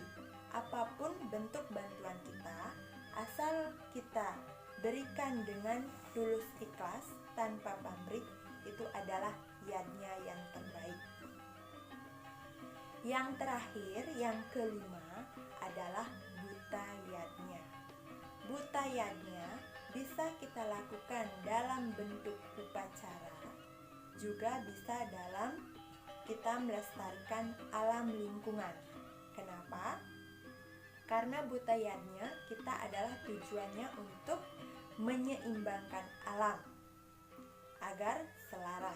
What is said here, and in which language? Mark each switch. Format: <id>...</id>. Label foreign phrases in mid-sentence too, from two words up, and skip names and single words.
<id>Apapun bentuk bantuan kita, asal kita berikan dengan tulus ikhlas tanpa pamrih, itu adalah yadnya yang terbaik. Yang terakhir, yang kelima adalah buta yadnya. Buta yadnya bisa kita lakukan dalam bentuk upacara, juga bisa dalam kita melestarikan alam lingkungan. Kenapa? Karena buta yadnya kita adalah tujuannya untuk menyeimbangkan alam agar selaras.</id>